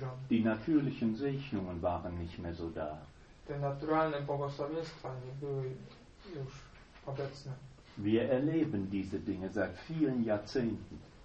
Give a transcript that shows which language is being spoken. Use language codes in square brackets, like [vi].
[de] Die natürlichen Segnungen waren nicht mehr so da. [pl] Te naturalne błogosławieństwa nie były już obecne. [de] Wir erleben diese Dinge seit vielen Jahrzehnten.